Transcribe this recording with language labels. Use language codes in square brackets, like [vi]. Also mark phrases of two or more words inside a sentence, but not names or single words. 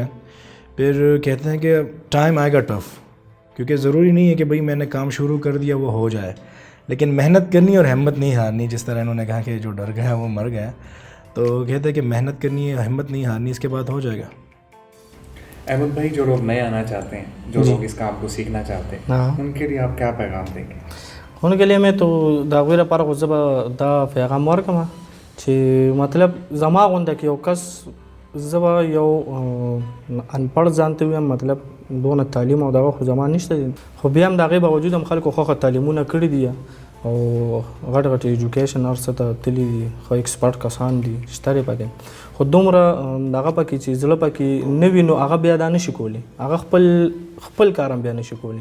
[ur] پھر کہتے ہیں کہ ٹائم آئے گا ٹف، کیونکہ ضروری نہیں ہے کہ بھئی میں نے کام شروع کر دیا وہ ہو جائے، لیکن محنت کرنی اور ہمت نہیں ہارنی. جس طرح انہوں نے کہا کہ جو ڈر گیا وہ مر گیا، تو کہتے ہیں کہ محنت کرنی ہے، ہمت نہیں ہارنی، اس کے بعد ہو جائے گا. احمد بھائی، جو لوگ نئے آنا چاہتے ہیں، جو لوگ اس کام کو سیکھنا چاہتے ہیں، ان کے لیے آپ کیا پیغام دیں گے؟ ان کے لیے میں تو [ps] د هغوی لپاره خو زه به دا پیغام ورکړم چې مطلب زما غونډه کې یو کس، زه به یو انپړ ځان ته ویم، مطلب دونه تعلیم او دغه خو زما نشته، خو بیا هم د هغې باوجود هم خلکو ښه تعلیمونه کړي دي او غټ غټ ایجوکیشن هر څه ته تللي دي، ښه ایکسپرټ کسان دي شته دی پکې، خو دومره دغه پکې چې زړه پکې نه وي نو هغه بیا دا نشي کولی، هغه خپل کار هم بیا نشي کولی.